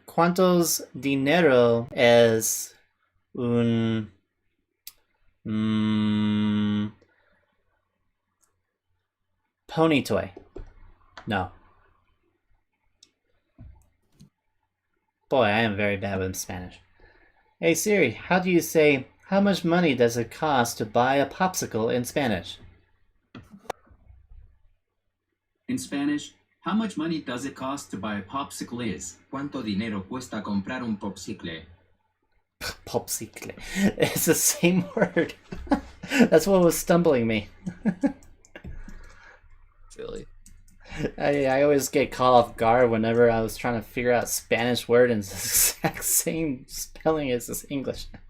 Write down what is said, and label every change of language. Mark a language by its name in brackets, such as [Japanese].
[Spanish] ¿Cuántos dinero es un pony toy? [English] No. Boy, I am very bad with Spanish. Hey Siri, how do you say how much money does it cost to buy a popsicle in Spanish? In Spanish, how much money does it cost to buy a popsicle is? [Spanish] ¿Cuánto dinero cuesta comprar un popsicle? [English] Popsicle. It's the same word. That's what was stumbling me. Silly. I always get caught off guard whenever I was trying to figure out a Spanish word and it's the exact same spelling as this English.